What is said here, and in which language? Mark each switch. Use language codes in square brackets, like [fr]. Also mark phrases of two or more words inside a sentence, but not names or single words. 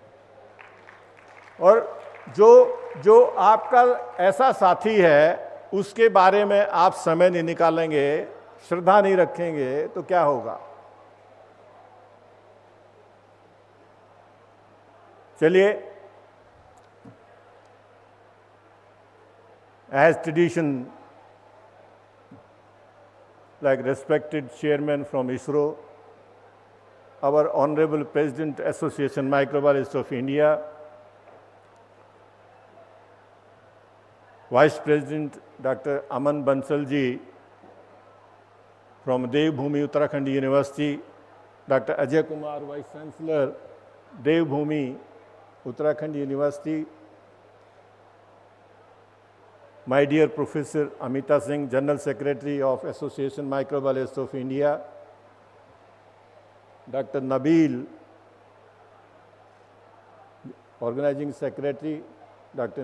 [hi] और जो आपका ऐसा साथी है उसके बारे में आप समय नहीं निकालेंगे, श्रद्धा नहीं रखेंगे, तो क्या होगा? चलिए, [en] as tradition, like respected chairman from ISRO, our Honorable President Association Microbiologists of India, Vice President Dr. Aman Bansal ji from Dev Bhoomi Uttarakhand University, Dr. Ajay Kumar, Vice Chancellor, Dev Bhoomi Uttarakhand University, my dear Professor Amita Singh, General Secretary of Association Microbiologists of India, Dr. Nabil, Organizing Secretary, Dr.